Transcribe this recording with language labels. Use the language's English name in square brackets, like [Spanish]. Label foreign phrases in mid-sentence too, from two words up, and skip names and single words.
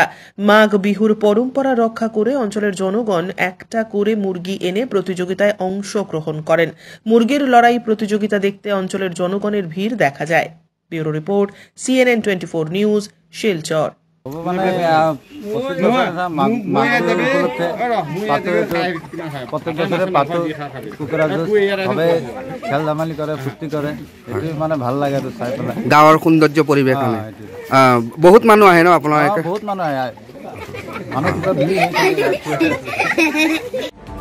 [Bangla] মাঘ বিহুর পরম্পরা রক্ষা করে অঞ্চলের জনগণ একটা করে মুরগি এনে প্রতিযোগিতায় অংশগ্রহণ করেন। মুরগির লড়াই প্রতিযোগিতা দেখতে অঞ্চলের জনগণের ভিড় দেখা যায়। ব্যুরো রিপোর্ট, CNN 24 নিউজ, শিলচর। [Assamese] প্রত্যেক বছরে পাতো কুকুরা সবে খেল ধেমালি করে ফুর্তি করে, এটি মানে ভাল লাগে আৰু চাই পেলাই। গাঁৱৰ সৌন্দৰ্য পৰিৱেশ বহুত মানুহ আহে ন আপোনাৰ? বহুত মানুহ আহে, মানুহ